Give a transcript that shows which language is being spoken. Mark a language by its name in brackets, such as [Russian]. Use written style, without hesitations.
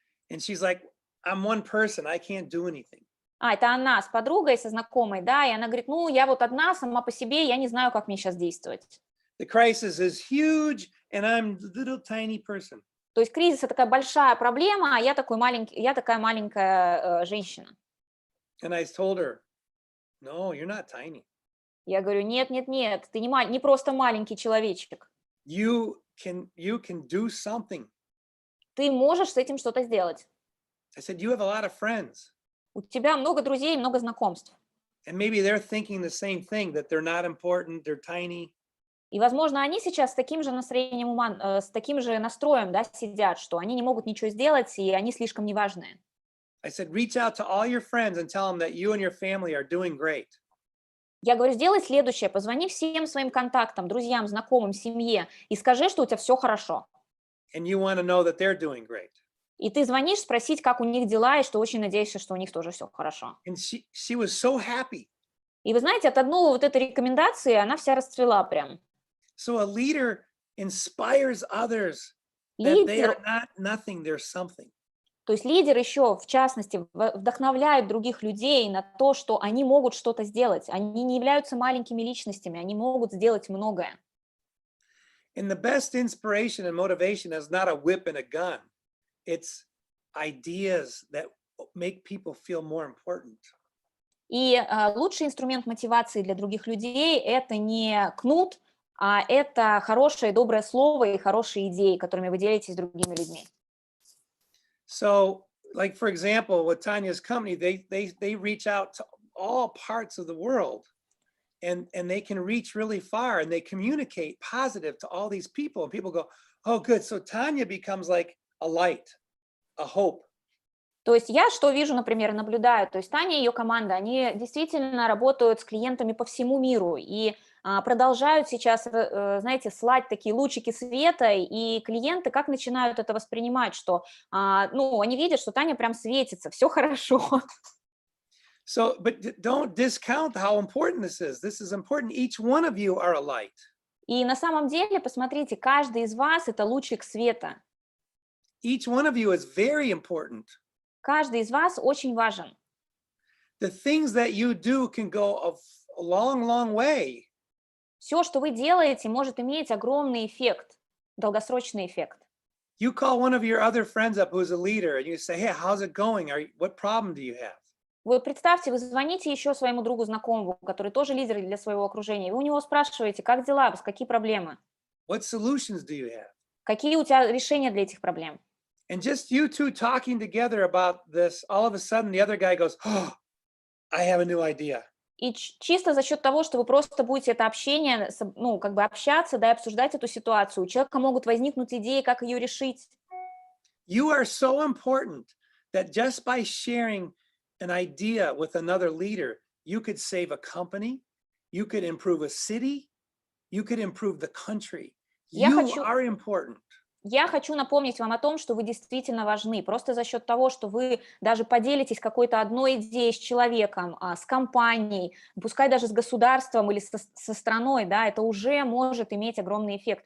[English] and she's like, I'm one person, I can't do anything. [Russian] Это она с подругой, со знакомой, да, и она говорит, ну, я вот одна, сама по себе, я не знаю, как мне сейчас действовать. [English] The crisis is huge, and I'm a little tiny person. [Russian] То есть кризис – это такая большая проблема, а я такая маленькая женщина. [English] And I told her, no, you're not tiny. [Russian] Я говорю, нет, ты не просто маленький человечек. [English] You can do something. [Russian] Ты можешь с этим что-то сделать. [English] I said, you have a lot of friends. [Russian] У тебя много друзей, много знакомств. [English] And maybe they're thinking the same thing, that they're not important, they're tiny. [Russian] И, возможно, они сейчас с таким же настроением ума, с таким же настроем, да, сидят, что они не могут ничего сделать, и они слишком неважные. [English] I said, reach out to all your friends and tell them that you and your family are doing great. [Russian] Я говорю, сделай следующее, позвони всем своим контактам, друзьям, знакомым, семье и скажи, что у тебя все хорошо. [English] And you want to know that they're doing great. [Russian] И ты звонишь спросить, как у них дела, и что очень надеешься, что у них тоже все хорошо. [English] And she was so happy. [Russian] И вы знаете, от одной вот этой рекомендации она вся расцвела прям. [English] So a leader inspires others that they are not nothing, they're something. [Russian] То есть лидер еще, в частности, вдохновляет других людей на то, что они могут что-то сделать. Они не являются маленькими личностями, они могут сделать многое. [English] And the best inspiration and motivation is not a whip and a gun. It's ideas that make people feel more important. [Russian] И лучший инструмент мотивации для других людей – это не кнут, а это хорошее, доброе слово и хорошие идеи, которыми вы делитесь с другими людьми. [English] So, like for example, with Tanya's company, they reach out to all parts of the world, and they can reach really far, and they communicate positive to all these people, and people go, oh, good. So Tanya becomes like a light, a hope. [Russian] То есть я что вижу, например, наблюдаю, то есть Таня и ее команда, они действительно работают с клиентами по всему миру и продолжают сейчас, знаете, слать такие лучики света, и клиенты как начинают это воспринимать, что, ну, они видят, что Таня прям светится, все хорошо. [English] So, but don't discount how important this is. This is important. Each one of you are a light. [Russian] И на самом деле, посмотрите, каждый из вас – это лучик света. [English] Each one of you is very important. [Russian] Каждый из вас очень важен. [English] The things that you do can go a long, long way. [Russian] Все, что вы делаете, может иметь огромный эффект, долгосрочный эффект. [English] You call one of your other friends up who's a leader, and you say, hey, how's it going? What problem do you have? [Russian] Вы представьте, вы звоните еще своему другу знакомому, который тоже лидер для своего окружения, и вы у него спрашиваете, как дела, какие проблемы, [English] What solutions do you have? [Russian] какие у тебя решения для этих проблем. [English] And just you two talking together about this, all of a sudden the other guy goes, oh, I have a new idea. [Russian] И чисто за счет того, что вы просто будете это общение, ну, как бы общаться, да, и обсуждать эту ситуацию, у человека могут возникнуть идеи, как ее решить. [English] You are so important that just by sharing an idea with another leader, you could save a company, you could improve a city, you could improve the country. You are important. [Russian] Я хочу напомнить вам о том, что вы действительно важны. Просто за счет того, что вы даже поделитесь какой-то одной идеей с человеком, с компанией, пускай даже с государством или со страной, да, это уже может иметь огромный эффект.